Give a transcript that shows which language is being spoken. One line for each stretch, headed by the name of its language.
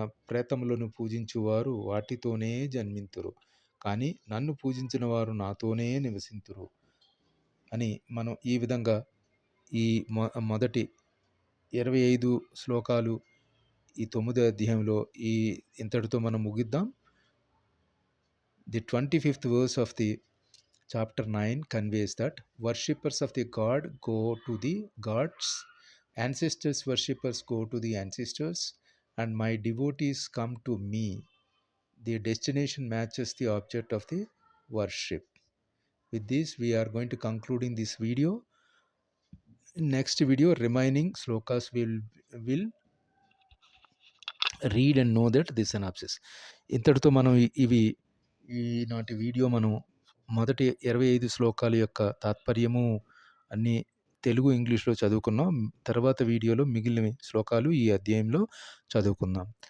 Telugu: ప్రేతములను పూజించువారు వాటితోనే జన్మింతురు. కానీ నన్ను పూజించిన వారు నాతోనే నివసింతురు అని మనం ఈ విధంగా ఈ మొదటి 25 శ్లోకాలు ఈ 9వ అధ్యాయంలో ఇంతటితో మనం ముగిద్దాం.
English: The 25th verse of the chapter 9 conveys that worshippers of the god go to the gods, ancestors worshippers go to the ancestors, and my devotees come to me. The destination matches the object of the worship. With this, we are going to conclude in this video. In next video, remaining slokas will read and know that this synopsis.
Telugu: ఇంతటితో మనం ఈనాటి video మనం మొదటి 25 శ్లోకాల యొక్క తాత్పర్యము అన్నీ తెలుగు, ఇంగ్లీష్లో చదువుకున్నాం. తర్వాత వీడియోలో మిగిలిన శ్లోకాలు ఈ అధ్యాయంలో చదువుకుందాం.